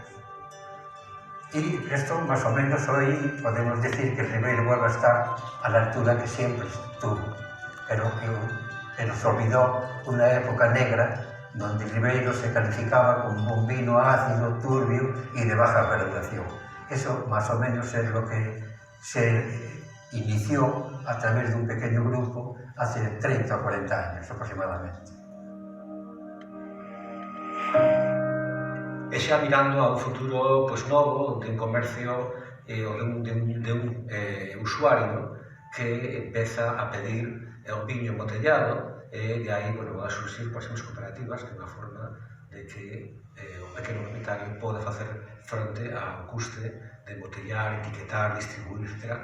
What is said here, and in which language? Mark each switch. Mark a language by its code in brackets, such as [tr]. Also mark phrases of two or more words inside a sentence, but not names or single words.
[es] Y esto más o menos hoy podemos decir que el Ribeiro vuelve a estar a la altura que siempre estuvo, pero que nos olvidó una época negra donde el Ribeiro se calificaba como un vino ácido, turbio y de baja graduación. Eso más o menos es lo que se inició a través de un pequeño grupo hace 30 o 40 años aproximadamente. [gl] E xa mirando a un futuro novo, de un comercio ou de un usuario que empeza a pedir o viño embotellado e de aí van a surgir próximas cooperativas que é unha forma de que o pequeno propietario pode facer fronte ao custe de embotellar, etiquetar, distribuir, etc.